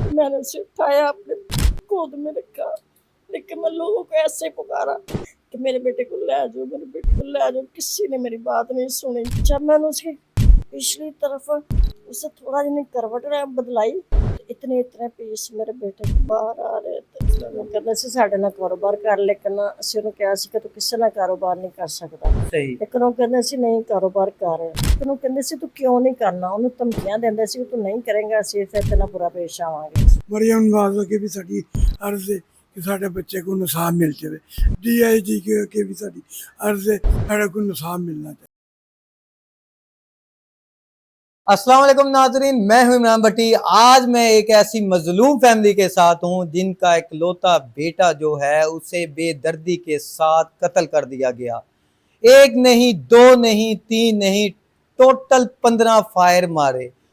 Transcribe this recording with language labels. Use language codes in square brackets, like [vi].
[hi] मैंने उसे उठाया, अपने गोद में रखा, लेकिन मैं लोगों को ऐसे पुकारा कि मेरे बेटे को ले जाओ, मेरे बेटे को ले जाओ। किसी ने मेरी बात नहीं सुनी। जब मैंने उसकी पिछली तरफ उसे थोड़ा जिन्हें करवट बदलाई, इतने इतने पीस मेरे बेटे के बाहर आ रहे थे। [pa] ਉਹ ਕਹਿੰਦਾ ਸੀ ਸਾਡੇ ਨਾਲ ਕਾਰੋਬਾਰ ਕਰ, ਲੇਕਿਨ ਅਸੀਂ ਉਹਨੂੰ ਕਿਹਾ ਸੀ ਕਿ ਤੂੰ ਕਿਸੇ ਨਾਲ ਕਾਰੋਬਾਰ ਨਹੀਂ ਕਰ ਸਕਦਾ। ਸਹੀ ਲੇਕਿਨ ਉਹ ਕਹਿੰਦਾ ਸੀ ਨਹੀਂ ਕਾਰੋਬਾਰ ਕਰ। ਲੇਕਿਨ ਉਹ ਕਹਿੰਦੇ ਸੀ ਤੂੰ ਕਿਉਂ ਨਹੀਂ ਕਰਨਾ। ਉਹਨੂੰ ਧਮਕੀਆਂ ਦਿੰਦੇ ਸੀ ਕਿ ਤੂੰ ਨਹੀਂ ਕਰੇਂਗਾ, ਅਸੀਂ ਫਿਰ ਤੇਰੇ ਨਾਲ ਬੁਰਾ ਪੇਸ਼ ਆਵਾਂਗੇ। ਮਰੀਮ ਨਵਾਜ਼ ਅੱਗੇ ਵੀ ਸਾਡੀ ਅਰਜ਼ ਹੈ ਕਿ ਸਾਡੇ ਬੱਚੇ [hi] को इंसाफ मिल जाए। [pa] DIG के ਅੱਗੇ ਵੀ ਸਾਡੀ ਅਰਜ਼ ਹੈ ਸਾਡੇ [hi] को इंसाफ मिलना चाहिए। अस्सलाम वालेकुम नाजरीन, मैं हूं इमरान भट्टी। आज मैं एक ऐसी मजलूम फैमिली के साथ हूं जिनका इकलौता बेटा जो है उसे बेदर्दी के साथ कत्ल कर दिया गया। एक नहीं, दो नहीं, तीन नहीं, टोटल 15 फायर मारे।